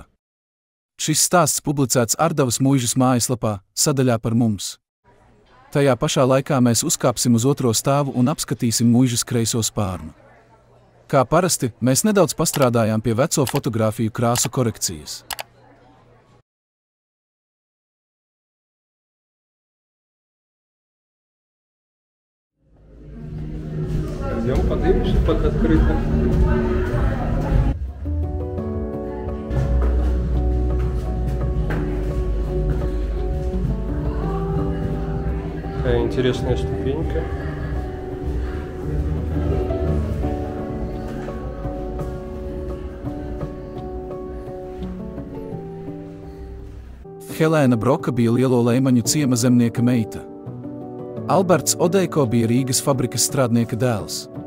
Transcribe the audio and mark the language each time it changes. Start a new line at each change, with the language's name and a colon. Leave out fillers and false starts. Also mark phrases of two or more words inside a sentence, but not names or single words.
Latvian: Šis stāsts publicēts Ārdavas muižas mājaslapā, sadaļā par mums. Tajā pašā laikā mēs uzkāpsim uz otro stāvu un apskatīsim muižas kreiso spārnu. Kā parasti, mēs nedaudz pastrādājām pie veco fotogrāfiju krāsu korekcijas.
Russian: Идем поднимемся, под открыто. Такая интересная ступенька.
Latvian: Helēna Broka bija Lielo Leimaņu ciema zemnieka meita. Alberts Odeiko bija Rīgas fabrikas strādnieka dēls.